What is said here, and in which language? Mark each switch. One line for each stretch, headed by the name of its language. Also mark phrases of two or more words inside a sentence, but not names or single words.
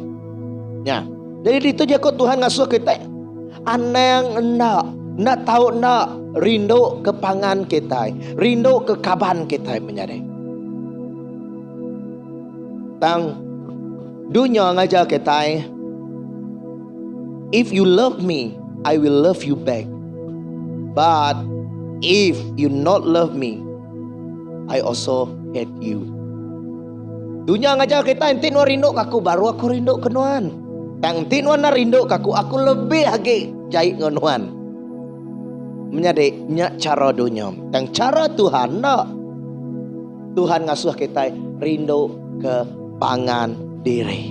Iban: Ya. Jadi itu jakut Tuhan ngasuh kita. Aneng nak tahu nak rindu ke pangan kita, rindu ke kaban kita menyadai. Tang dunia ngajar kita.
English: If you love me, I will love you back. But if you not love me, I also hate you.
Iban: Dunia ngajar kita enti nuan rindu kaku baru aku rindu ke nuan. Tang enti nuan rindu kaku aku lebih lagi jahit nuan. Menyadai nya cara dunia. Tang cara Tuhan nak. Tuhan ngasuh kita rindu ke pangan diri.